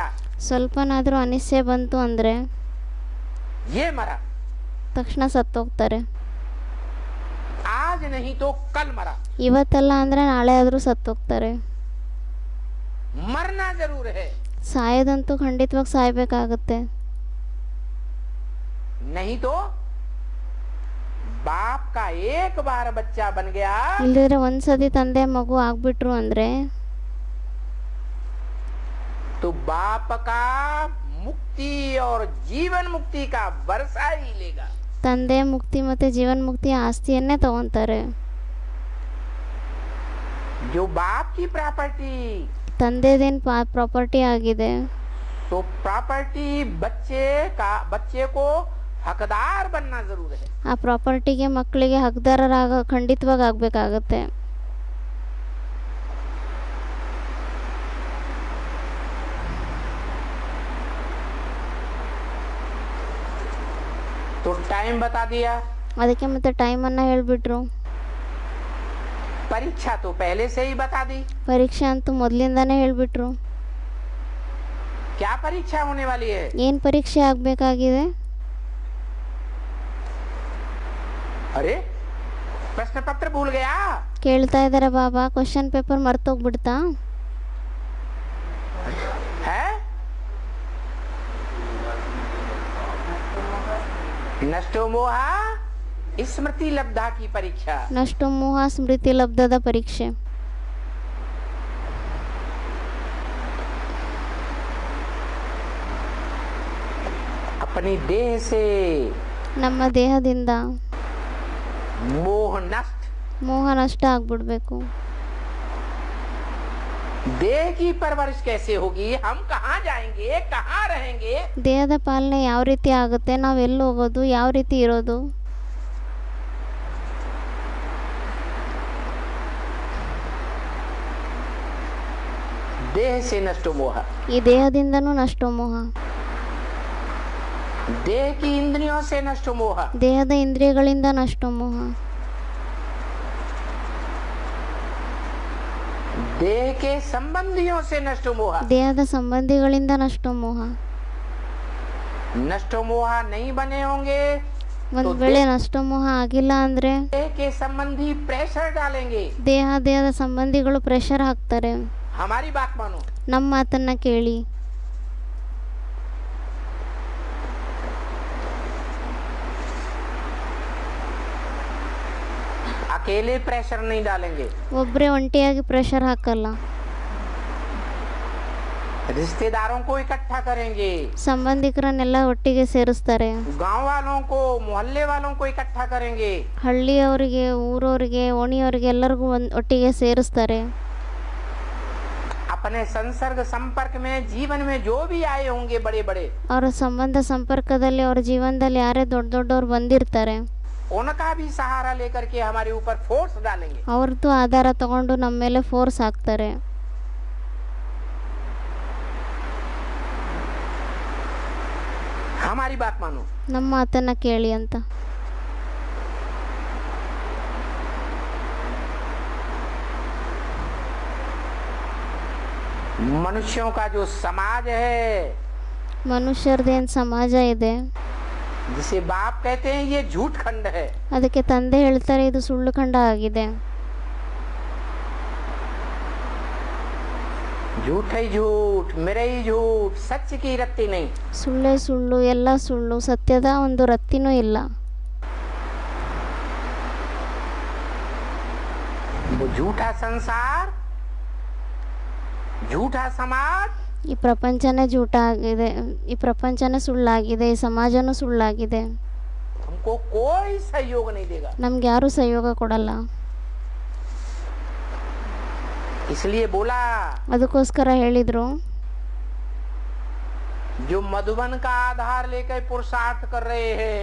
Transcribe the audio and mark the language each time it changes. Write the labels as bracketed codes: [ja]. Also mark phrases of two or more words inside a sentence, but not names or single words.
[kn] ಸ್ವಲ್ಪನಾದರೂ ಅನಿಶ್ಚಯ ಬಂತು ಅಂದರೆ [hi] ये मरा, [kn] ತಕ್ಷಣ ಸತ್ತೋಗ್ತಾರೆ. [hi] आज नहीं तो कल मरा। [kn] ಇವತ್ತಲ್ಲ ಅಂದರೆ ನಾಳೆ ಆದರೂ ಸತ್ತೋಗ್ತಾರೆ. [hi] मरना जरूर है, [kn] ಸಾಯೋದಂತೂ ಖಂಡಿತವಾಗಿ ಸಾಯಬೇಕಾಗತ್ತೆ. [hi] नहीं तो बाप का एक बार बच्चा बन गया, [kn] ಇಲ್ಲದಿದ್ರೆ ಒಂದ್ಸತಿ ತಂದೆ ಮಗು ಆಗ್ಬಿಟ್ರು ಅಂದರೆ [hi] तो बाप का मुक्ति और जीवन मुक्ति का वर्षा ही लेगा। [kn] ತಂದೆ ಮುಕ್ತಿ ಮತ್ತು ಜೀವನ್ ಮುಕ್ತಿ ಆಸ್ತಿಯನ್ನೇ ತಗೊಂತಾರೆ. [hi] जो बाप की प्रॉपर्टी, [kn] ತಂದೆದೇನು ಪ್ರಾಪರ್ಟಿ ಆಗಿದೆ, [hi] तो प्रॉपर्टी बच्चे को हकदार बनना जरूर है। [kn] ಆ ಪ್ರಾಪರ್ಟಿಗೆ ಮಕ್ಕಳಿಗೆ ಹಕ್ದಾರರಾಗ ಖಂಡಿತವಾಗಿ ಆಗಬೇಕಾಗತ್ತೆ. [hi] तो टाइम बता दिया, [kn] ಅದಕ್ಕೆ ಮತ್ತೆ ಟೈಮನ್ನು ಹೇಳಿಬಿಟ್ರು. [hi] परीक्षा तो पहले से ही बता दी। [kn] ಪರೀಕ್ಷೆ ಅಂತೂ ಮೊದಲಿಂದಾನೇ ಹೇಳಿಬಿಟ್ರು. [hi] क्या परीक्षा होने वाली है? [kn] ಏನು ಪರೀಕ್ಷೆ ಆಗಬೇಕಾಗಿದೆ? [hi] अरे प्रश्न पत्र भूल गया? [kn] ಕೇಳ್ತಾ ಇದ್ದಾರೆ ಬಾಬಾ, [en] question paper [kn] ಮರ್ತೋಗ್ಬಿಡ್ತಾ? [hi] है [sa] नष्टो मोहा स्मृति लब्धा [hi] की परीक्षा। [kn] ನಷ್ಟು ಮೋಹ ಸ್ಮೃತಿ ಲಬ್ಧದ ಪರೀಕ್ಷೆ. [hi] अपनी देह से [kn] ನಮ್ಮ ದೇಹದಿಂದ [hi] मोह नष्ट, [kn] ಮೋಹ ನಷ್ಟ ಆಗ್ಬಿಡ್ಬೇಕು. [hi] देह की परवरिश कैसे होगी? हम कहाँ जाएंगे, कहाँ रहेंगे? [kn] ದೇಹದ ಪಾಲನೆ ಯಾವ ರೀತಿ ಆಗುತ್ತೆ, ನಾವು ಎಲ್ಲಿ ಹೋಗೋದು, ಯಾವ ರೀತಿ ಇರೋದು? [hi] देह से [sa] नष्टो मोह, [kn] ಈ ದೇಹದಿಂದನೂ ನಷ್ಟ ಮೋಹ, [hi] देह की इंद्रियों से [sa] नष्टो मोह, [kn] ದೇಹದ ಇಂದ್ರಿಯಗಳಿಂದ ನಷ್ಟ ಮೋಹ, [hi] देह के संबंधियों से [sa] नष्टो मोह। [kn] ದೇಹದ ಸಂಬಂಧಿಗಳಿಂದ ನಷ್ಟ ಮೋಹ. [sa] नष्टो मोह [hi] नहीं बने होंगे [kn] ಒಂದ್ ವೇಳೆ ನಷ್ಟ ಮೋಹ ಆಗಿಲ್ಲ ಅಂದ್ರೆ [hi] देह के संबंधी प्रेशर डालेंगे। [kn] ದೇಹದ ಸಂಬಂಧಿಗಳು ಪ್ರೆಷರ್ ಹಾಕ್ತಾರೆ. [hi] हमारी बात मानो, [kn] ನಮ್ಮ ಮಾತನ್ನ ಕೇಳಿ. [hi] अकेले प्रेशर नहीं डालेंगे, [kn] ಒಬ್ಬರೇ ಒಂಟಿಯಾಗಿ ಪ್ರೆಷರ್ ಹಾಕಲ್ಲ. [hi] रिश्तेदारों को इकट्ठा करेंगे, [kn] ಸಂಬಂಧಿಕರನ್ನೆಲ್ಲ ಒಟ್ಟಿಗೆ ಸೇರಿಸ್ತಾರೆ. [hi] गांव वालों को, मोहल्ले वालों को इकट्ठा करेंगे, [kn] ಹಳ್ಳಿಯವರಿಗೆ, ಊರವರಿಗೆ, ಓಣಿಯವರಿಗೆ ಎಲ್ಲರಿಗೂ ಒಟ್ಟಿಗೆ ಸೇರಿಸ್ತಾರೆ. [hi] अपने संसर्ग संपर्क में जीवन में जो भी आए होंगे बड़े बड़े, [kn] ಅವರ ಸಂಬಂಧ ಸಂಪರ್ಕದಲ್ಲಿ ಅವ್ರ ಜೀವನದಲ್ಲಿ ಯಾರೇ ದೊಡ್ಡ ದೊಡ್ಡವ್ರು ಬಂದಿರ್ತಾರೆ [hi] उनका भी सहारा लेकर के हमारे ऊपर फोर्स डालेंगे। [kn] ಅವ್ರದ್ದು ಆಧಾರ ತಗೊಂಡು ನಮ್ಮ ಮೇಲೆ ಫೋರ್ಸ್ ಹಾಕ್ತಾರೆ. [hi] हमारी बात मानो, [kn] ನಮ್ಮ ಮಾತನ್ನ ಕೇಳಿ ಅಂತ. [hi] मनुष्यों का जो समाज है, [kn] ಮನುಷ್ಯರದೇನು ಸಮಾಜ ಇದೆ, [hi] जिसे बाप कहते हैं, ये झूठ खंड है। [kn] ಅದಕ್ಕೆ ತಂದೆ ಹೇಳ್ತಾರೆ ಇದು ಸುಳ್ಳು ಖಂಡ ಆಗಿದೆ. [hi] झूठ ही झूठ, मेरे ही झूठ, सच की रत्ती नहीं। [kn] ಸುಳ್ಳೇ ಸುಳ್ಳು, ಎಲ್ಲ ಸುಳ್ಳು, ಸತ್ಯದ ಒಂದು ರತ್ತಿನೂ ಇಲ್ಲ. [hi] वो झूठा संसार, झूठा समाज, [kn] ಈ ಪ್ರಪಂಚನೇ ಜೂಟ ಆಗಿದೆ, ಈ ಪ್ರಪಂಚನೇ ಸುಳ್ಳಾಗಿದೆ, ಈ ಸಮಾಜನೂ ಸುಳ್ಳಾಗಿದೆ. [hi] हमको कोई सहयोग नहीं देगा। [kn] ನಮ್ಗೆ ಯಾರೂ ಸಹಯೋಗ ಕೊಡಲ್ಲ. [hi] इसलिए बोला, [kn] ಅದಕ್ಕೋಸ್ಕರ ಹೇಳಿದ್ರು, [hi] जो मधुबन का आधार लेकर पुरुषार्थ कर रहे हैं,